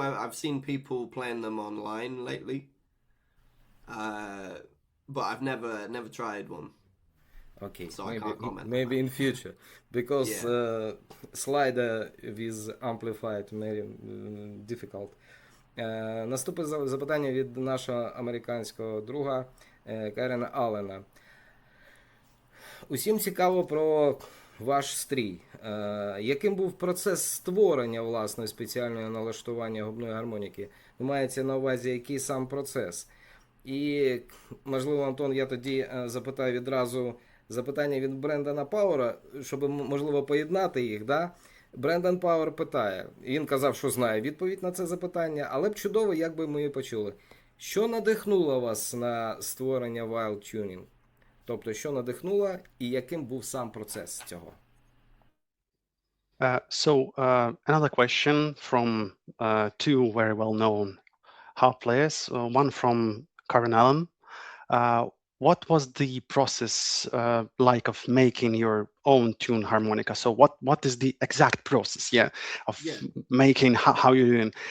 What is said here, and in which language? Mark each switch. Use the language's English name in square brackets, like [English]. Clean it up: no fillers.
[English] I've seen people playing them online lately. But I've never tried one. Okay, so I can't comment. Maybe in future, because slider with amplified very difficult. [Ukrainian] Наступне запитання від нашого американського друга Карена Аллена. Усім цікаво про ваш стрій. Яким був процес створення власної спеціальної налаштування губної гармоніки? Мається на увазі, який сам процес? І, можливо, Антон, я тоді запитаю відразу запитання від Брендана Пауера, щоб, можливо, поєднати їх. Да? Брендан Пауер питає, він казав, що знає відповідь на це запитання, але б чудово, як би ми її почули. Що надихнуло вас на створення Wilde Tuning? Тобто, що надихнуло і яким був сам процес цього? [English] Another question from two very well-known harp players, one from Karen Allen. What was the process like of making your own tune harmonica? So what is the exact process, of making how you're doing?